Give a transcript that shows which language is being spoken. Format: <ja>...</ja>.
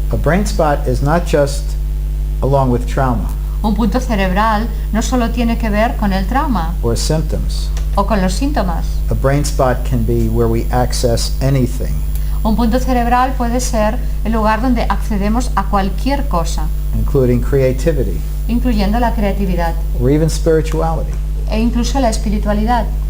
<en>a brain spot is not just along with trauma</en> <es>un punto cerebral no solo tiene que ver con el trauma</es> <en>or symptoms.</en> <es>o con los síntomas.</es> <en>A brain spot can be where we access anything,</en> <es>Un punto cerebral puede ser el lugar donde accedemos a cualquier cosa,</es> <en>including creativity</en> <es>incluyendo la creatividad</es> <en>or even spirituality.</en> <es>e incluso la espiritualidad.</es>